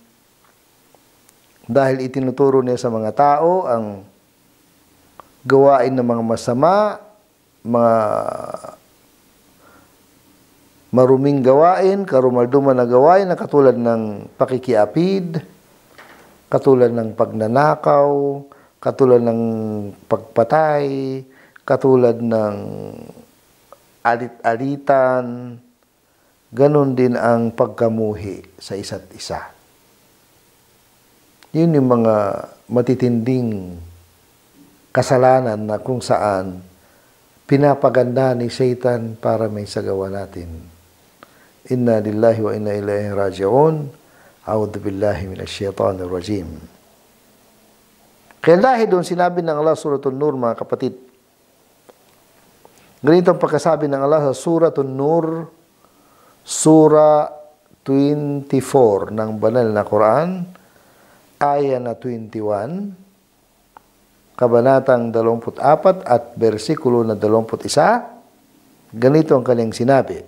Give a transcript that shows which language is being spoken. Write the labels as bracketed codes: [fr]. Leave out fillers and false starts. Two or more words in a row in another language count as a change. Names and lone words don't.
[tl] dahil itinuturo niya sa mga tao ang gawain ng mga masama, mga maruming gawain, karumalduman na gawain na katulad ng pakikiapid, katulad ng pagnanakaw, katulad ng pagpatay, katulad ng alit-alitan, ganun din ang pagkamuhi sa isa't isa. Yun yung mga matitinding kasalanan na kung saan pinapaganda ni Satan para may sagawa natin. [ar] إنا لله وإنا إليه راجعون. أعوذ بالله من الشيطان الرجيم. [tl] Kaya dahil doon sinabi ng Allah Suratul Nur, mga kapatid, ganito ang pagkasabi ng Allah sa Suratul Nur, Surah 24 ng banal na Quran, aya na 21, kabanatang 24 at bersikulo na 21, ganito ang kanyang sinabi.